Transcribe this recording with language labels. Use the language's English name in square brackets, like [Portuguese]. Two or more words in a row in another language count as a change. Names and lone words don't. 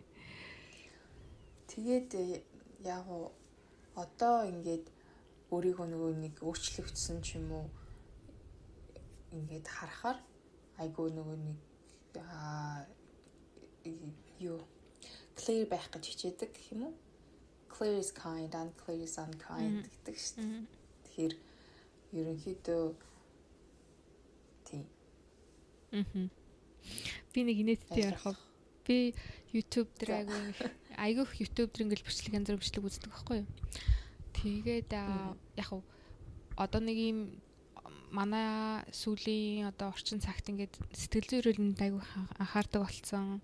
[Mongolian] Тэгээд яг одоо ингээд өөрийгөө нөгөө нэг өөрчлөгдсөн ч юм уу ингээд харахаар айгүй нөгөө нэг юу clear байх гэж хичээдэг гэх юм уу? [English] Clear is kind, unclear is unkind [Mongolian] гэдэг шүү дээ. Тэгэхээр ерөнхийдөө тийм. Би нэг инээдтэй ярих. Би YouTube дээр айгүйх YouTube дээр ингээл бичлэг янз бүр бичлэг үздэг байхгүй юу? Тэгээд яг одоо нэг юм манай сүүлийн одоо орчин цагт ингээд сэтгэл зүйн эрүүлэнд айгүй анхаардаг болсон.